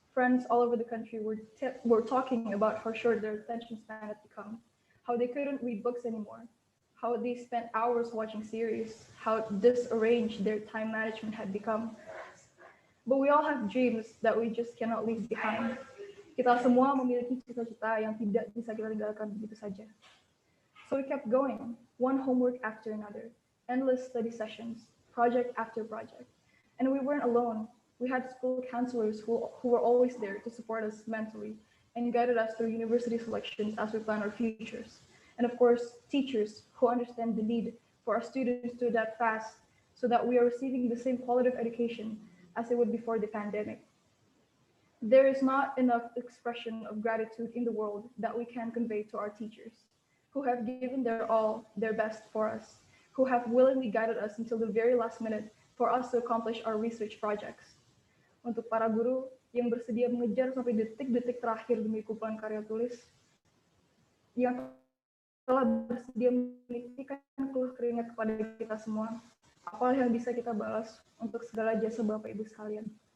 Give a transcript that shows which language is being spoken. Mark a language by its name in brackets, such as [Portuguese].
[English] Friends all over the country were talking about how short their attention span had become, how they couldn't read books anymore, how they spent hours watching series, how disarranged their time management had become. But we all have dreams that we just cannot leave behind. [Indonesian] Kita semua memiliki cita-cita yang tidak bisa kita tinggalkan begitu saja. [English] So we kept going, one homework after another, endless study sessions, project after project. And we weren't alone. We had school counselors who were always there to support us mentally and guided us through university selections as we plan our futures. And of course, teachers who understand the need for our students to adapt fast so that we are receiving the same quality of education as it would before the pandemic. There is not enough expression of gratitude in the world that we can convey to our teachers, who have given their all, their best for us, who have willingly guided us until the very last minute for us to accomplish our research projects. [Indonesian] Untuk para guru yang bersedia mengejar sampai detik-detik terakhir demi kumpulan karya tulis, yang telah bersedia menitipkan keluh keringat kepada kita semua, apa yang bisa kita balas untuk segala jasa Bapak Ibu sekalian.